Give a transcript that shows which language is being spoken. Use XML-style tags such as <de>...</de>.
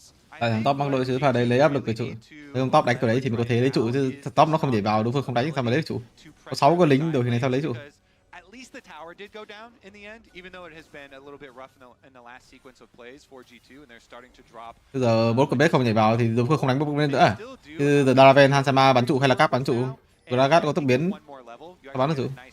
<vi>Tại thằng top mang đội chứ pha đấy lấy áp lực cái trụ. Nếu ông top đánh kiểu đấy thì mình có thể lấy trụ chứ top nó không nhảy vào đối phương không đánh sao mà lấy được trụ. Có 6 con lính đội hình này sao lấy trụ.</vi> <en>The tower did go down in the end, even though it has been a little bit rough in the last sequence of plays for G2, and they're starting to drop.</en> <vi>Bây giờ bot cầm không nhảy vào thì đối phương không đánh bot lên nữa à? Bây giờ Daraven, Hansama bắn trụ hay là Cap bắn trụ? Gragas có tốc biến, bắn được trụ.</vi>